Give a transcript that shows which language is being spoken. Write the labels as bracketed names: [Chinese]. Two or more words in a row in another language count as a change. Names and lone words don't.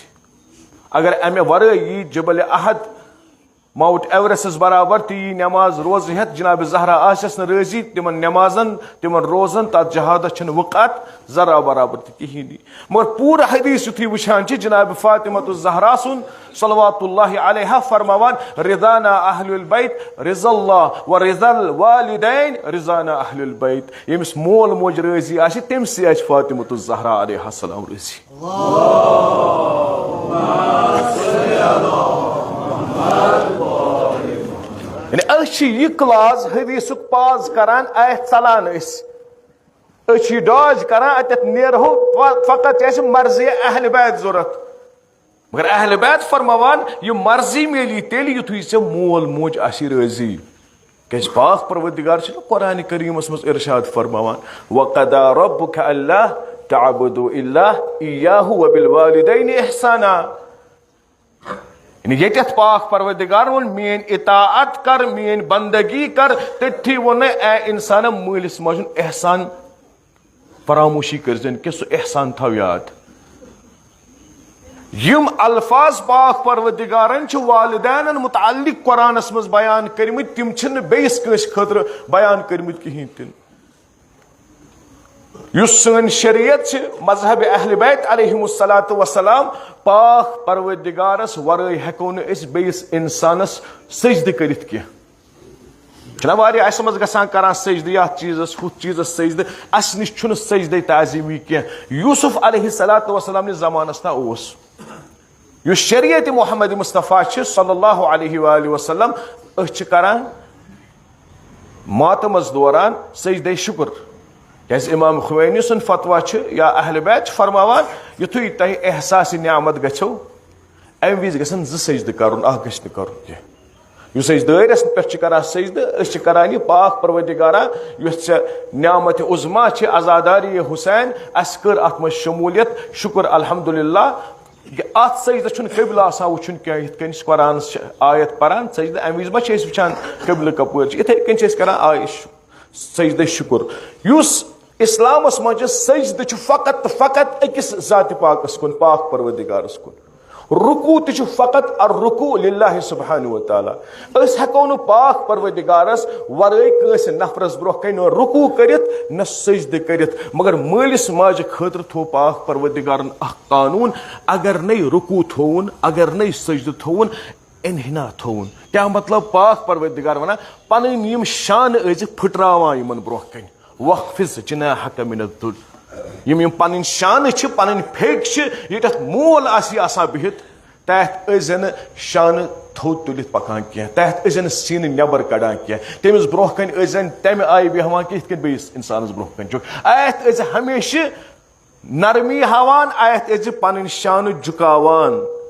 [Kashmiri] اگر امہِ ورٲے یی جبل احد ماؤنٹ ایورسٹس برابر تہِ یی نماز روزٕ ہٮ۪تھ, جناب زہرا آسٮ۪س نہٕ رٲضی, تمن نمازن تمن روزن تتھ جہادس چھنہٕ وقعت ذرا برابر تہِ کہیٖنی. مگر پوٗرٕ حدیث یُتھُے وٕچھان چھِ جناب فاطمۃ الزہرا سُنٛد [Arabic] صلوات اللہ علیہا [Kashmiri] فرماوان [Arabic] رضانا اہل البیت رضا اللہ و رضا الوالدین رضانا اہل البیت. [Kashmiri] ییٚمِس مول موج رٲضی آسہِ تٔمسٕے آسہِ فاطمۃ الزہرا [Arabic] علیہ السلام [Kashmiri] رٲضی. یعنی أسۍ چھِ یہِ کلاس حدیثُک پاز کران, آیت ژلان أسۍ چھِ یہِ ڈاج کران, اتٮ۪تھ نیرہو فقط چھِ اَسہِ مرضی اہل بیت ضوٚرتھ. مگر اہل بیت فرماوان یہ مرضی میلی تیٚلہِ یُتھُے ژےٚ مول موج آسی رٲضی. [Arabic] کیازِ پاک پروردگار چھُ قرآن کریٖمس منٛز ارشاد فرماوان وَقَضَىٰ رَبُّكَ أَلَّا تَعْبُدُوا إِلَّا إِيَّاهُ وَبِالْوَالِدَيْنِ إِحْسَانًا. [Kashmiri] ییٚتٮ۪تھ پاک پروردگار ووٚن میٲنۍ اطاعت کر, میٲنۍ بندگی کر, تٔتھی ووٚن نہٕ اے انسانہ مٲلِس ماجہِ ہُنٛد احسان فراموشی کٔرزٮ۪ن کینٛہہ, سُہ احسان تھاو یاد. یم الفاظ پاک پروردگارن چھ والدینن متعلق قرآنس مز بیان کرمت تم چھن بیس کنس خاطر بیان کرمت کہین تن. یس سن شریعت چھ مذہب اہل بیت [Arabic] علیہم الصلاۃ والسلام [Kashmiri] پاک پروردگارس ورائے ہیکو نہ اس بیس انسانس سجدہ کرت کی. چھنا واریاہ اس مز گژھان کران سجدہ یتھ چیزس ہُتھ چیزس سجدہ اس نش چھن سجدہ تعظیمی کی. یوسف [Arabic] علیہ الصلاۃ والسلام [Kashmiri] نس زمانس تا اوس یس شریعت محمد مصطفیٰ چھ [Arabic] صلی اللہ علیہ وآلہ وسلم [Kashmiri] اس کران ماتمس دوران سجدہ شکر. کیاز امام خمینی سن فتوا یا اہل بیت فرماوان یتھے تہ احساس نعمت گژھو ام وز گژھن ز سجدہ کرن اخ گژھِ نہ کرن کی. یس اس دٲرس پٮ۪ٹھ چھِ کران سجدہ اس چھِ کران یہ پاک پروردگارا یس نعمت عظما چھِ عزاداری حسین اس کر اتھ منٛز شمولیت شکر الحمدللہ. ات سجدہ چھُنہٕ قبلہ آسان وٕچھُن کینٛہہ یِتھ کٔنۍ قرآن آیت پران سجدہ امہِ وِزِ ما چھِ أسۍ وٕچھان قبلہ کپٲرۍ چھِ یِتھے کٔنۍ چھِ أسۍ کران سجدہ شکر. یُس اسلامس منٛز چھِ سجدہ چھُ فقط تہٕ فقط أکِس ذاتِ پاکس کُن پاک پروردگارس کُن. رکوع تہ چھ فقط [Arabic] الرکوع للہ سبحانہ وتعالیٰ. [Kashmiri] اس ہیکو نہ پاک پروردگارس ورائے کٲنٛسہِ نفرس برونٛہہ کنہِ نہ رکوع کرتھ نہ سجدہ کرتھ. مگر مٲلس ماجہ خٲطرٕ تھوو پاک پروردگارن اکھ قانون اگر نٔے رکوع تھووُن اگر نٔے سجدہ تھووُن انحنا تھووُن. کیا مطلب پاک پروردگار ونان پنٕنۍ یم شانہٕ ٲسۍ پھٹراوان یمن برونٛہہ کنہِ. [Arabic] وخفض جناحك من الذل. [Kashmiri] یم پنٕنۍ شانہٕ چھِ پنٕنۍ پھیٚکۍ چھِ ییٚتٮ۪تھ مول آسہِ آسان بِہِتھ تتھ ٲسۍ نہٕ شانہٕ تھوٚد تُلِتھ پکان کینٛہہ تتھ ٲسۍ نہٕ سیٖنہٕ نٮ۪بر کڑان کینٛہہ تٔمِس برونٛہہ کنہِ ٲسۍ زن تمہِ آیہِ بیہوان کہِ یِتھ کٔنۍ بیٚیِس انسانس برونٛہہ کنہِ چھُ. اتھ ٲسۍ ہمیشہِ نرمی ہاوان اتھ ٲسۍ پنٕنۍ شانہٕ جُکاوان.